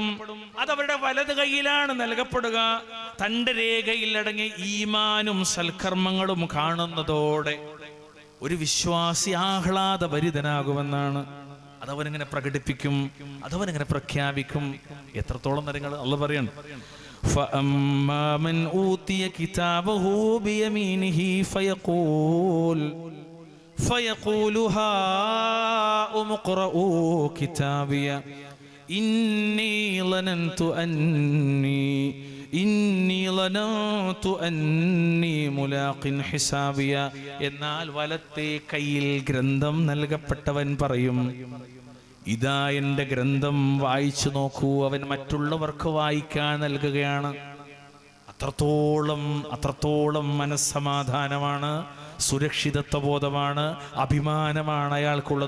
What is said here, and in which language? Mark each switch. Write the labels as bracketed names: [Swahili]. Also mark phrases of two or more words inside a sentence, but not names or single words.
[Malayalam] അത് അവരുടെ വലത് കയ്യിലാണ് നൽകപ്പെടുക. തന്റെ രേഖയിൽ അടങ്ങിയ ഈമാനും സൽക്കർമ്മങ്ങളും കാണുന്നതോടെ ഒരു വിശ്വാസി ആഹ്ലാദഭരിതനാകുമെന്നാണ്. അതവനിങ്ങനെ പ്രകടിപ്പിക്കും, അതവനിങ്ങനെ പ്രഖ്യാപിക്കും. എത്രത്തോളം കാര്യങ്ങൾ അല്ലാഹു പറയാണ്, [Arabic] فأما من أوتي كتابه بيمينه فيقول هاؤم اقرءوا كتابي إني ظننت أني ملاق حسابي. [Malayalam] എന്നാൽ വലത്തെ കയ്യിൽ ഗ്രന്ഥം നൽകപ്പെട്ടവൻ പറയും, ഇതാ എൻ്റെ ഗ്രന്ഥം, വായിച്ചു നോക്കൂ. അവൻ മറ്റുള്ളവർക്ക് വായിക്കാൻ നൽകുകയാണ്. അത്രത്തോളം മനസ്സമാധാനമാണ്, സുരക്ഷിതത്വ ബോധമാണ്, അഭിമാനമാണ് അയാൾക്കുള്ളത്.